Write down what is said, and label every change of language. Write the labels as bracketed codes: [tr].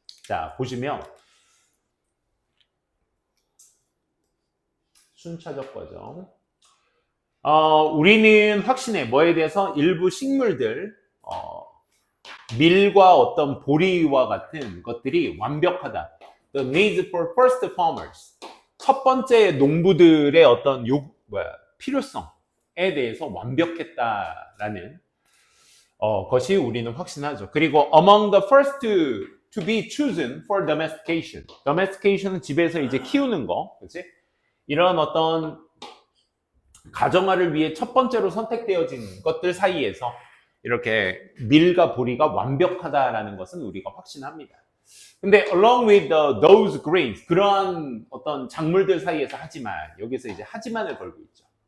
[ko] 자, 보시면 순차적 과정. 우리는 확신해. 뭐에 대해서? 일부 식물들, 밀과 어떤 보리와 같은 것들이 완벽하다. [en] The needs for first farmers. [ko] 첫 번째 농부들의 어떤 필요성에 대해서 완벽했다라는 것이 우리는 확신하죠. [en] 그리고 among the first to be chosen for domestication. [ko] domestication은 집에서 이제 키우는 거, 그렇지? 이런 어떤 가정화를 위해 첫 번째로 선택되어진 것들 사이에서 이렇게 밀과 보리가 완벽하다라는 것은 우리가 확신합니다. 근데 [en] along with those grains, [ko] 그러한 어떤 작물들 사이에서 하지만, 여기서 이제 하지만을 걸고 있죠.